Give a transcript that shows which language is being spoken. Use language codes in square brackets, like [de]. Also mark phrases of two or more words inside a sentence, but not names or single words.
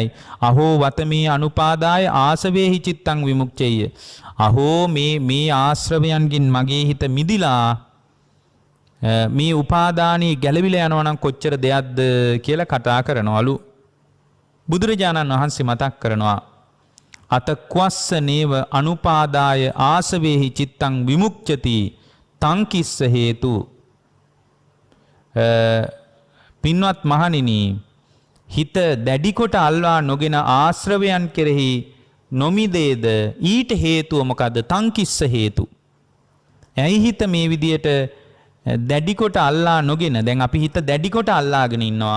[pi] අහෝ වත මේ අනුපාදාය ආසවේහි චිත්තං විමුක්ඛය. [si] අහෝ මේ ආශ්‍රවයන්ගෙන් මගේ හිත මිදිලා මේ උපාදානී ගැලවිලා යනවා නම් කොච්චර දෙයක්ද කියලා කතා කරනවලු. බුදුරජාණන් වහන්සේ මතක් කරනවා [pi] අතක්වස්ස නේව අනුපාදාය ආසවේහි චිත්තං විමුක්ඛති තං කිස්ස හේතු. [si] පින්වත් මහණෙනි, හිත දැඩි කොට අල්වා නොගෙන ආශ්‍රවයන් කෙරෙහි නොමිදේද ඊට හේතුව මොකද්ද? [pi] තං කිස්ස හේතු. [si] ඇයි හිත මේ විදියට දැඩි කොට අල්ලා නොගෙන, දැන් අපි හිත දැඩි කොට අල්ලාගෙන ඉන්නවා.